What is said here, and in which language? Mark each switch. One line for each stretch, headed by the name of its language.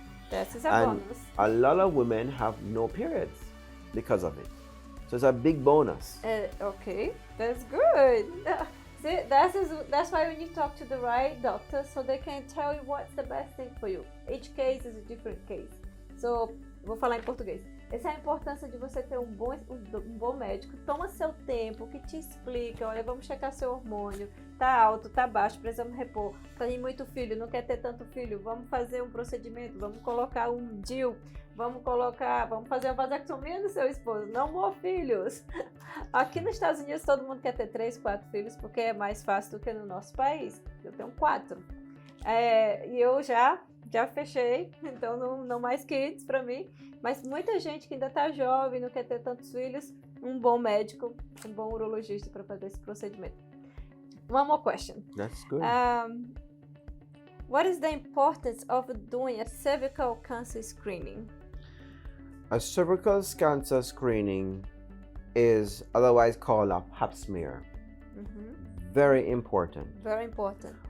English: That is a bonus. A lot of women have no periods because of it. So it's a big bonus. Okay, that's good. See, that's why when you talk to the right doctor, so they can tell you what's the best thing for you. Each case is a different case.
Portuguese: So, vou falar em português. Essa é a importância de você ter um bom médico. Toma seu tempo, que te explica. Olha, vamos checar seu hormônio. Tá alto, tá baixo, precisamos repor. Tem muito filho, não quer ter tanto filho. Vamos fazer um procedimento, vamos colocar um DIU. Vamos fazer uma vasectomia do seu esposo. Não more filhos. Aqui nos Estados Unidos todo mundo quer ter 3, 4 filhos porque é mais fácil do que no nosso país. Eu tenho 4. E eu já já fechei, então não mais kids para mim. Mas muita gente que ainda tá jovem, não quer ter tantos filhos, um bom médico, um bom urologista para fazer esse procedimento.
English: One more question. That's good. What is the importance of doing a cervical cancer screening? A cervical cancer screening is otherwise called a pap smear. Very important. Very important.